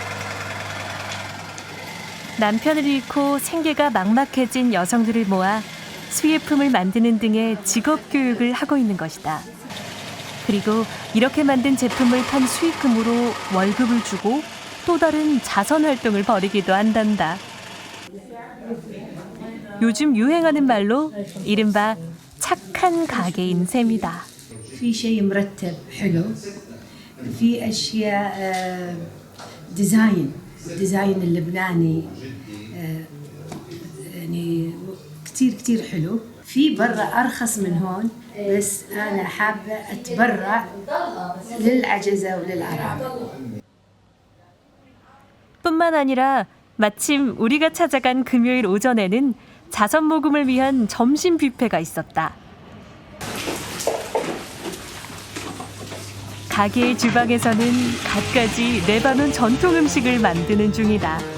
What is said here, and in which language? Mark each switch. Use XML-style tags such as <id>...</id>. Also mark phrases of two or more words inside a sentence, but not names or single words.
<ko>남편을 잃고 생계가 막막해진 여성들을 모아 수예품을 만드는 등의 직업 교육을 하고 있는 것이다. 그리고 이렇게 만든 제품을 판 수익금으로 월급을 주고 또 다른 자선 활동을 벌이기도 한단다. 요즘 유행하는 말로 이른바 착한 가게인 셈이다.</ko> <ar>في شيء مرتب حلو في أشياء ديزاين اللبناني يعني كتير حلو. في برا أرخص من هون بس أنا حابة أتبرع للعجزة وللأرامل.</ar> <ko>뿐만 아니라 마침 우리가 찾아간 금요일 오전에는 자선 모금을 위한 점심 뷔페가 있었다. 가게의 주방에서는 갖가지 레바논 전통 음식을 만드는 중이다.</ko>